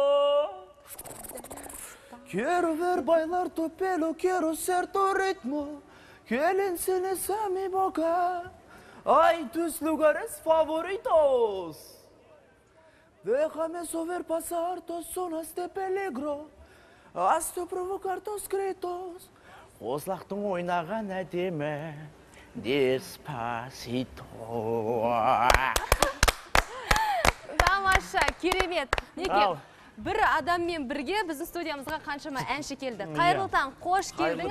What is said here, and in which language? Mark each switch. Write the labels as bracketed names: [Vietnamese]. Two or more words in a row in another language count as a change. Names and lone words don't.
[Spanish] Quiero ver bailar tu pelo, quiero ser tu ritmo. Que le enseñes a mi boca, ay, tus lugares favoritos. Déjame sobrepasar tus zonas de peligro, hasta provocar tus gritos. [Kazakh] Қозлақтың ойнаған әдемі, Despacito. Тамаша, керемет. Неге? Бір адаммен бірге біздің студиямызға қаншама әнші келді. Қайырлы таң, қош келдіңіз.